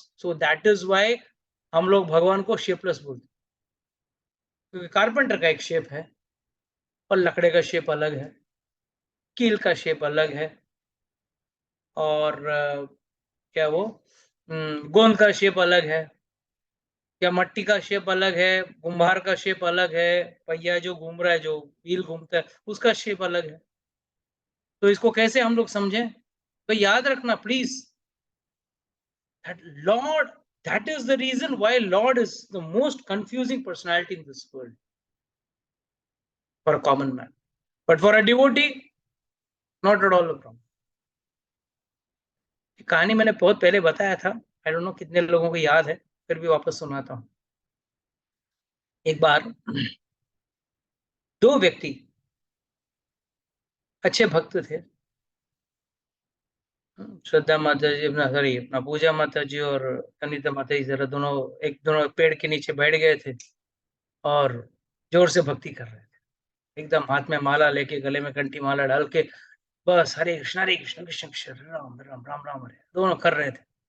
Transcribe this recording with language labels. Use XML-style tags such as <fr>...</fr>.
<en>so that is why</en> <hi>हम लोग भगवान को शेपलेस बोलते हैं, क्योंकि कारपेंटर का एक शेप है और लकड़े का शेप अलग है, कील का शेप अलग है, और क्या वो गोंद का शेप अलग है, क्या मट्टी का शेप अलग है, कुम्हार का शेप अलग है, पहिया जो घूम रहा है, जो व्हील घूमता है, उसका शेप अलग है। तो इसको कैसे हम लोग समझें? तो याद रखना please,</hi> <en>that Lord, that is the reason why Lord is the most confusing personality in this world for a common man, but for a devotee, not at all a problem.</en> <hi>कहानी मैंने बहुत पहले बताया था,</hi> <en>I don't know</en> <hi>कितने लोगों को याद है, फिर भी वापस सुनाता हूँ। एक बार दो व्यक्ति अच्छे भक्त थे, श्रद्धा माता जी, अपना पूजा माता जी और अनिता माता जी, जरा दोनों पेड़ के नीचे बैठ गए थे और जोर से भक्ति कर रहे थे, एकदम हाथ में माला लेके, गले में कंठी माला डाल के, बस हरे कृष्ण कृष्ण कृष्ण राम राम राम राम हरे, दोनों कर रहे थे।</hi>